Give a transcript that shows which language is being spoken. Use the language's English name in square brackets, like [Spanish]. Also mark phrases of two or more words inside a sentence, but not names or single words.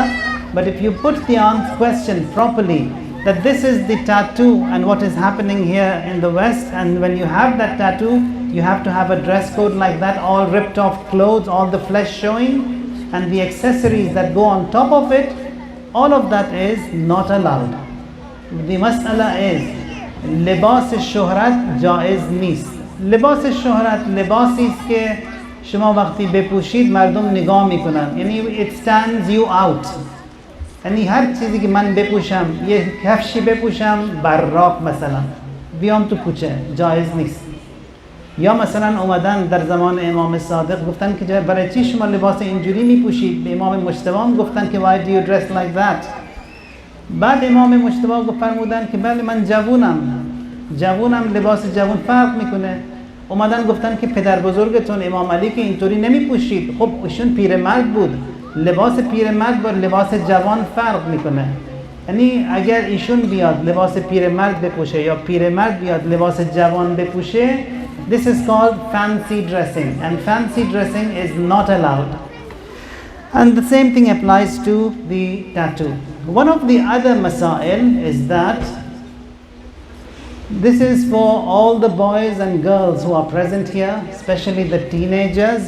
[English] But if you put the question properly, that this is the tattoo and what is happening here in the West, and when you have that tattoo, you have to have a dress code like that, all ripped off clothes, all the flesh showing, and the accessories that go on top of it, all of that is not allowed. The mas'ala is [Persian] لباس شهرت جائز نیست. لباس شهرت لباسی است که شما وقتی بپوشید مردم نگاه میکنن، یعنی [English] it stands you out. [Persian] یعنی هر چیزی که من بپوشم، یه کفشی بپوشم براق مثلا بیام تو کوچه، جایز نیست. یا مثلا اومدن در زمان امام صادق گفتن که برای چی شما لباس اینجوری میپوشید؟ به امام مجتبی گفتن که [English] why do you dress like that؟ [Persian] بعد امام مجتبی فرمودن که بله من جوونم لباس جوون فرق میکنه. اومدن گفتن که پدر بزرگتون امام علی که اینطوری نمیپوشید، خب ایشون پیرمرد بود، لباس پیرمرد با لباس جوان فرق میکنه. یعنی اگر ایشون بیاد لباس پیرمرد بپوشه یا پیرمرد بیاد لباس جوان بپوشه، [English] this is called fancy dressing, and fancy dressing is not allowed. And the same thing applies to the tattoo. One of the other masail is that this is for all the boys and girls who are present here, especially the teenagers.